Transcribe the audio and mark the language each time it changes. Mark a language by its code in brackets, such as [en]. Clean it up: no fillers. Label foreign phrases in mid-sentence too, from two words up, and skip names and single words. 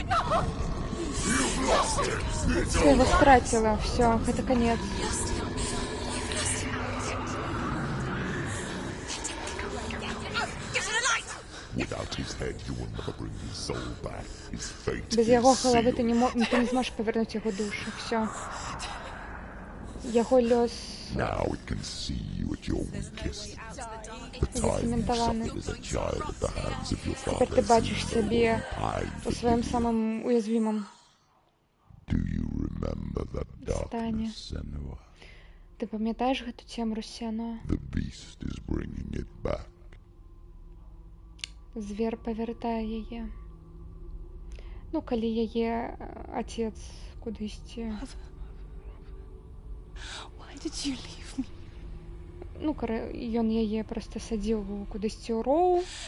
[ru] Ты его стратила. Все, это конец. [en] Without his head, you will never bring his soul back. His fate [ru] Без [en] is [ru] его головы [en] sealed. [ru] ты не сможешь повернуть его душу. Все. [be] Яго лёс [en] Now it can see you at your weakest. The time you [be] Засементованы. [en] suffered as a child at the hands of your [be] Цяпер ты [en] father [be] бачыш [en] seems no [be] сябе [en] longer pine [be] у [en] for [be] сваім [en] pity. [be] самым уязвімым [en] Do you remember that [be] стане. [en] darkness, Senua? [be] Ты памятаеш гэту цемру, Сенуа? [en] The beast is bringing it back. [be] Звер павяртае яе. Ну, калі яе отец кудысьці... [en] Why did you leave me? [be] Ну, ён яе проста садзіў кудысьці ў роў.